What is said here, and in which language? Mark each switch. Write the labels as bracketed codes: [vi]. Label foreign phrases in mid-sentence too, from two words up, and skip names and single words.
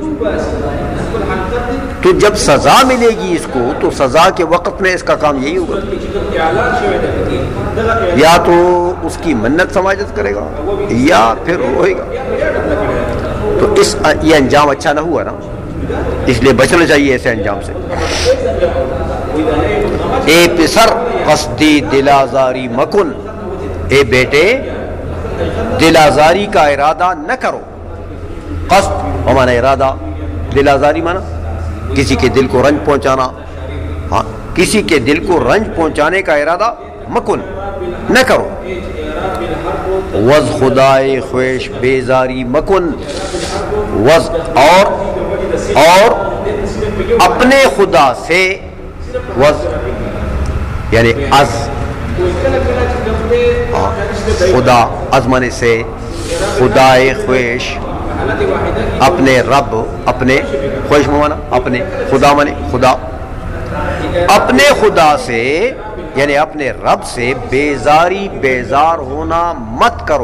[ur] تو جب سزا ملے گی اس کو تو سزا کے وقت میں اس کا کام یہی ہوگا، یا تو اس کی منت سماجت کرے گا یا پھر روئے گا. تو یہ انجام اچھا نہ ہوا نا، اس لیے بچنا چاہیے ایسے انجام سے. [fa] اے پسر قصدی دل آزاری مکن، [ur] اے بیٹے دل آزاری کا ارادہ نہ کرو. قصد مانا ارادہ، دل آزاری مانا کسی کے دل کو رنج پہنچانا. ہاں، کسی کے دل کو رنج پہنچانے کا ارادہ مکن نہ کرو. [fa] وز خدائے خویش بیزاری مکن، وز [ur] اور اپنے خدا سے، وز یعنی از، خدا از مانے سے، [fa] خدائے خویش [ur] اپنے رب، اپنے خوش مانا اپنے، خدا مانے خدا، اپنے خدا سے یعنی اپنے رب سے بیزاری، بیزار ہونا مت کرو.